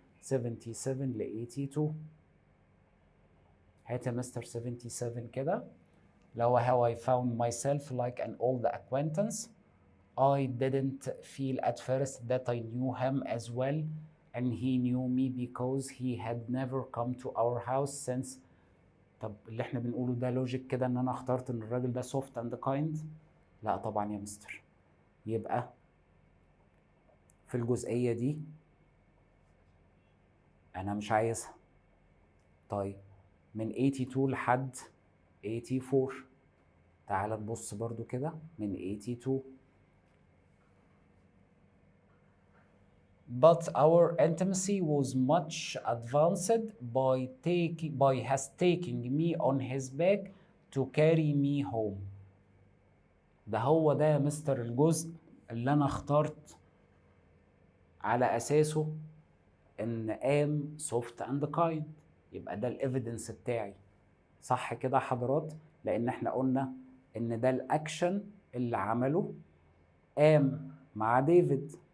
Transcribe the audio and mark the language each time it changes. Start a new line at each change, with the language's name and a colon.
Arabic: 77 ل 82. هات يا مستر 77 كده.
English: لو how I found myself like an old acquaintance. I didn't feel at first that I knew him as well and he knew me because he had never come to our house since
Arabic: طب اللي احنا بنقوله ده لوجيك كده ان انا اخترت ان الراجل ده
English: soft and kind؟
Arabic: لا طبعا يا مستر. يبقى في الجزئية دي انا مش عايزها. طيب من 82 لحد 84، تعال نبص برضو كده من 82.
English: But our intimacy was much advanced by his taking me on his back to carry me home.
Arabic: ده هو ده يا مستر الجزء اللي انا اخترت على اساسه ان ام
English: soft and kind.
Arabic: يبقى ده الايفيدنس بتاعي، صح كده يا حضرات؟ لان احنا قلنا ان ده الاكشن اللي عمله ام مع ديفيد.